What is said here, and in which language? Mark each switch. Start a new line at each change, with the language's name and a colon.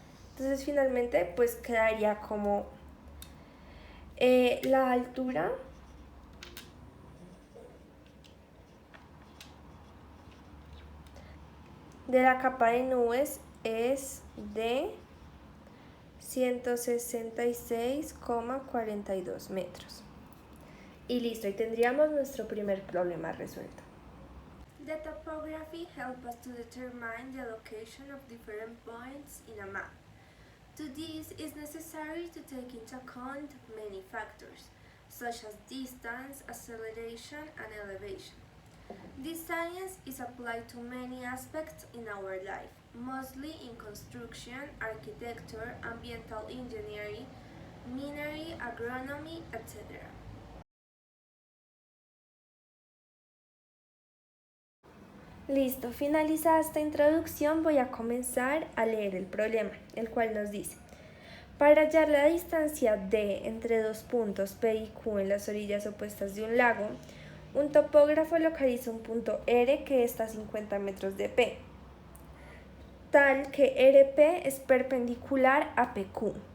Spanish: Entonces finalmente pues quedaría como la altura de la capa de nubes es de 166,42 metros. Y listo, y tendríamos nuestro primer problema resuelto.
English: The topography helps us to determine the location of different points in a map. To this, it is necessary to take into account many factors, such as distance, acceleration, and elevation. This science is applied to many aspects in our life, mostly in construction, architecture, ambiental engineering, minery, agronomy, etc.
Spanish: Listo, finalizada esta introducción voy a comenzar a leer el problema, el cual nos dice: para hallar la distancia D entre dos puntos P y Q en las orillas opuestas de un lago, un topógrafo localiza un punto R que está a 50 metros de P, tal que RP es perpendicular a PQ.